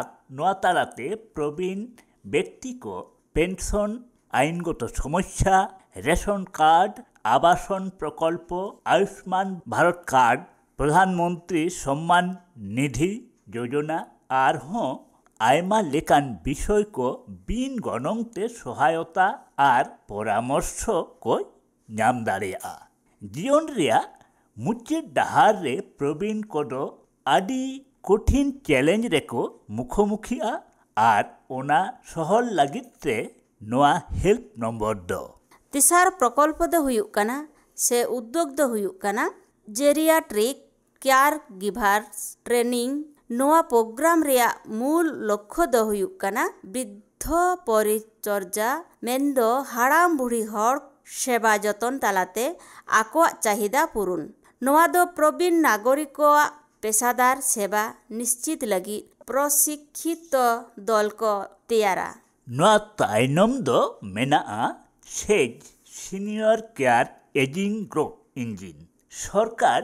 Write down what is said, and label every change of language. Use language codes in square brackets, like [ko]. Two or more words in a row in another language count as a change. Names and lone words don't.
[sat] नोआ तालाते प्रवीण व्यक्ति को पेंशन आईनगत समस्या रेशन कार्ड आवासन प्रकल्प आयुष्मान भारत कार्ड प्रधानमंत्री सम्मान निधि योजना और हों आयमा लेकान विषय को बिन गणंगते सहायता और परामर्श को नाम दाड़ेया। जीवन रिया मुचे डहार रे प्रवीण को दो आदि कठिन चैलेंज रेको मुखोमुखिया और ओना सहल लागिते नोआ [en] help number [sat] दो। तिसार प्रकल्प दो हुयुक कना से उद्योग दो हुयुक कना [en] geriatric care givers training [sat] नोआ प्रोग्राम रेया मूल लक्ष्य दो हुयुक कना वृद्ध परिचर्या मेंदो हाड़ाम बुढ़ी हर सेवा जतन तालाते आकोआ चाहिदा पूरण नोआ दो प्रवीण नागरिक पेशादार सेवा निश्चित लगी प्रशिक्षित दल को तैयारा। नोआ ताइनम दो मेना सेज सीनियर केयर एजिंग ग्रोथ इंजिन सरकार